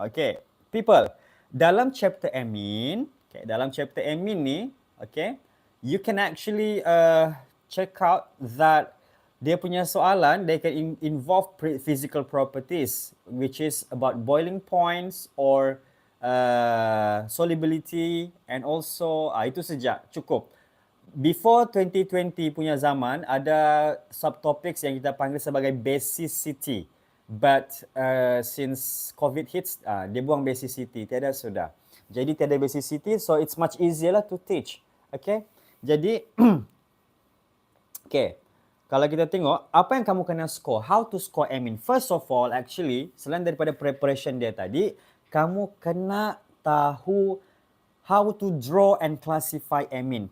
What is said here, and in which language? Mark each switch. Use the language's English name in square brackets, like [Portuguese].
[English] Okay, people, [Malay] dalam chapter amine ni, [English] okay, you can actually check out that [Malay] dia punya soalan, [English] they can involve physical properties, which is about boiling points or solubility, and also [Malay] itu saja, cukup. before 2020 punya zaman, ada subtopics yang kita panggil sebagai basicity. [English] But since COVID hits, [Malay] dia buang basicity, tiada sudah. Jadi tiada basicity, [English] so it's much easier lah to teach. Okay? Jadi, okay. [Malay] Kalau kita tengok, apa yang kamu kena score? [English] How to score Amine? [Malay] First of all, actually, selain daripada preparation dia tadi, kamu kena tahu [English] how to draw and classify amine.